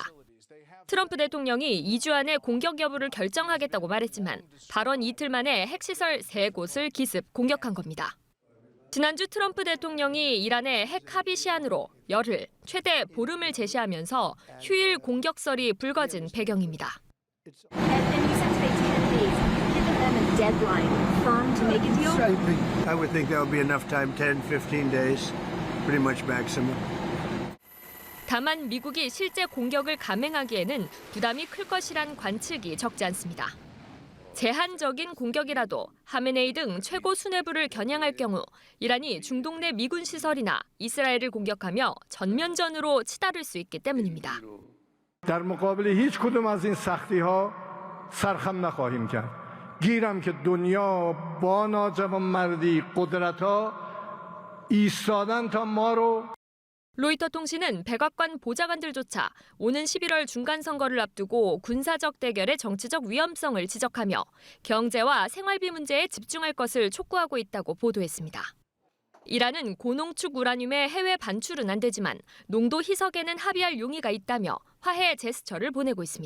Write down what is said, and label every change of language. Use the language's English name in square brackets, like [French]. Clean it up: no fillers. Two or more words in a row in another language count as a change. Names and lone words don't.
[Korean] 트럼프 대통령이 2주 안에 공격 여부를 결정하겠다고 말했지만 발언 이틀 만에 핵시설 3곳을 기습 공격한 겁니다. 지난주 트럼프 대통령이 이란의 핵 합의 시한으로 열흘, 최대 보름을 제시하면서 휴일 공격설이 불거진 배경입니다. [English] I would think that would be enough time, 10, 15 days, pretty much maximum. [Korean] 다만 미국이 실제 공격을 감행하기에는 부담이 클 것이란 관측이 적지 않습니다. 제한적인 공격이라도 하메네이 등 최고 수뇌부를 겨냥할 경우 이란이 중동 내 미군 시설이나 이스라엘을 공격하며 전면전으로 치달을 수 있기 때문입니다. [Persian] در مقابل هیچ کدوم از این سختی‌ها سرخم نخواهیم کرد. گیرم که دنیا با ناجوانمردی قدرت‌ها ایستادن تا ما رو [Korean] 로이터 통신은 백악관 보좌관들조차 오는 11월 중간선거를 앞두고 군사적 대결의 정치적 위험성을 지적하며 경제와 생활비 문제에 집중할 것을 촉구하고 있다고 보도했습니다. 이란은 고농축 우라늄의 해외 반출은 안 되지만 농도 희석에는 합의할 용의가 있다며 화해 제스처를 보내고 있습니다.